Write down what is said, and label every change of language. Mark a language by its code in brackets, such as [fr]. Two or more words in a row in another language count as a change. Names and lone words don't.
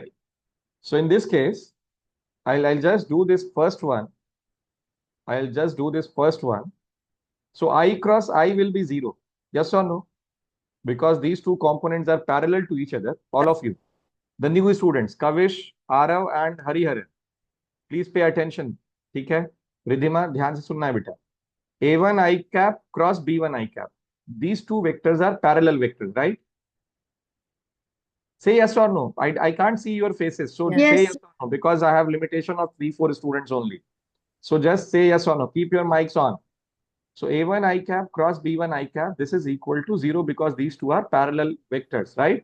[en] So in this case, I'll just do this first one. So I cross I will be 0. Yes or no? Because these two components are parallel to each other, all of you. The new students, Kavish, Arav and Hariharan, please pay attention. [hi] ठीक है? रिधिमा ध्यान से सुनना है बेटा. [en] A1 I cap cross B1 I cap. These two vectors are parallel vectors, right? Say yes or no. I can't see your faces. So Yes. say yes or no because I have limitation of 3-4 students only. So just say yes or no. Keep your mics on. So A1 I cap cross B1 I cap, this is equal to 0 because these two are parallel vectors, right?